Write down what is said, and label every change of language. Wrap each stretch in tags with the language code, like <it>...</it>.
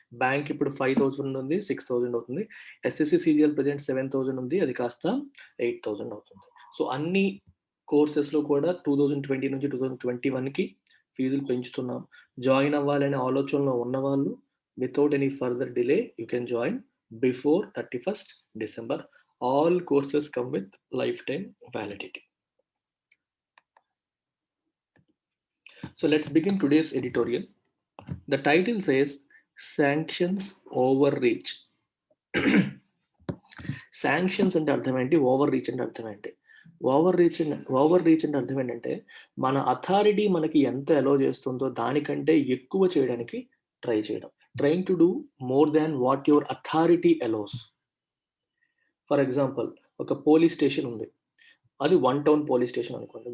<te>Bank ఇప్పుడు 5000 ఉంది, 6000 అవుతుంది. ఎస్ఎస్సి సిజిఎల్ ప్రజెంట్ 7000 ఉంది, అది కాస్త 8000 అవుతుంది. సో అన్ని కోర్సెస్లో కూడా 2020 నుంచి 2021కి ఫీజులు పెంచుతున్నాం. జాయిన్ అవ్వాలనే ఆలోచనలో ఉన్నవాళ్ళు</te> <en>Without any further delay you can join before 31st December. All courses come with lifetime validity. So let's begin today's editorial. The title says Sanctions Overreach.</en> <te>Sanctions అంటే అర్థం ఏంటి, ఓవర్ రీచ్ అంటే అర్థం ఏంటి? ఓవర్ రీచ్ అంటే అర్థం ఏంటంటే మన అథారిటీ మనకి ఎంత అలో చేస్తుందో దానికంటే ఎక్కువ చేయడానికి ట్రై చేయడం.</te> <en>Trying to do more than what your authority allows.</en> <te>For example, ఒక పోలీస్ స్టేషన్ ఉంది, అది 1 టౌన్ పోలీస్ స్టేషన్ అనుకోండి.</te>